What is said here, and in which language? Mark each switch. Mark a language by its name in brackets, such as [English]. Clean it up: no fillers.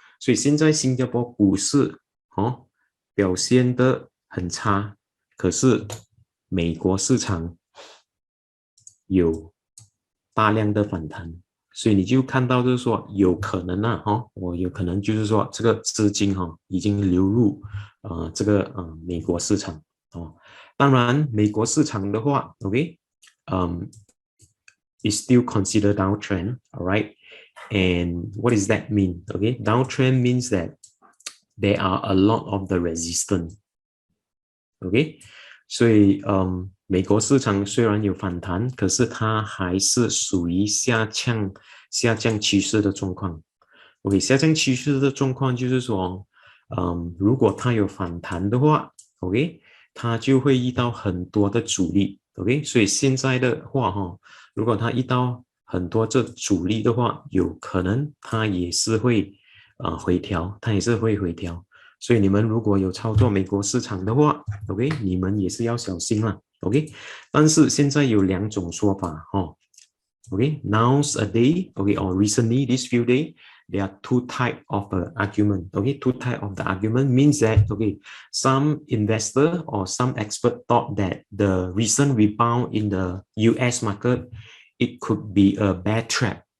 [Chinese] 所以现在新加坡股市表现得很差，可是美国市场有大量的反弹，所以你就看到就是说有可能我有可能就是说这个资金已经流入这个美国市场当然美国市场的话 [English] OK is still considered downtrend, all right? And what does that mean? Okay, downtrend means that there are a lot of the resistance. [Chinese] OK， 所以美国市场虽然有反弹，可是它还是属于下降趋势的状况。 OK， 下降趋势的状况就是说，如果它有反弹的话 ，OK， 它就会遇到很多的阻力。 OK， 所以现在的话如果它遇到很多这阻力的话，有可能它也是会回调，它也是会回调。所以你们如果有操作美国市场的话 ，OK， 你们也是要小心了 ，OK。但是现在有两种说法 [English] OK， nowadays OK or recently these few days there are two type of argument. OK, two type of the argument means that OK some investor or some expert thought that the recent rebound in the US market it could be a bear trap.